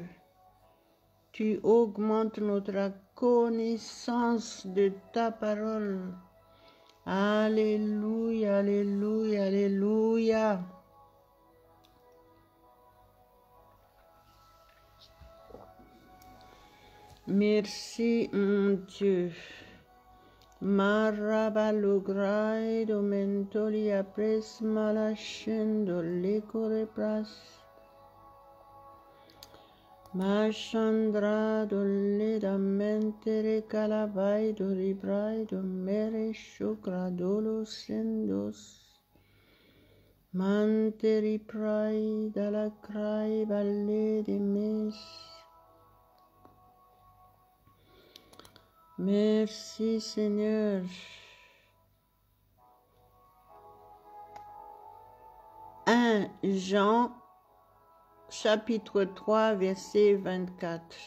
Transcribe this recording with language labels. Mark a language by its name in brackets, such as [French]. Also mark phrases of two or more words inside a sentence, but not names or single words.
[French] Tu augmentes notre connaissance de ta parole. Alléluia, alléluia, alléluia. Merci mon Dieu. Marabalograi domentoli apres malachendo lecore pras. Machandra dolle da mentere calavai do ribrai do mere shukradolo sendos. Manteri prai dalla crai valle de mes. Merci Seigneur. 1 Jean chapitre 3 verset 24.